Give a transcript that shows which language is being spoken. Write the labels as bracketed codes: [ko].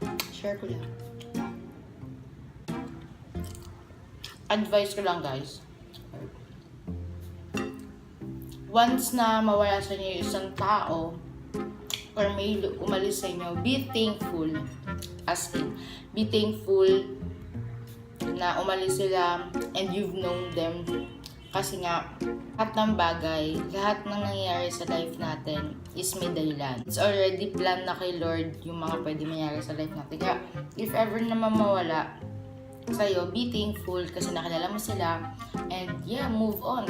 [tl] Share ko lang. Advice ko lang guys. Once na mawala sa inyo isang tao, or may umalis sa inyo, [en] be thankful. As in, be thankful [tl] na umalis sila [en] and you've known them. [tl] Kasi nga, lahat ng bagay, lahat ng nangyayari sa life natin is may dahilan. [en] It's already planned [tl] na kay Lord yung mga pwede mangyari sa life natin. Kaya, if ever naman mawala sa'yo, [en] be thankful [tl] kasi nakilala mo sila. [en] And yeah, move on.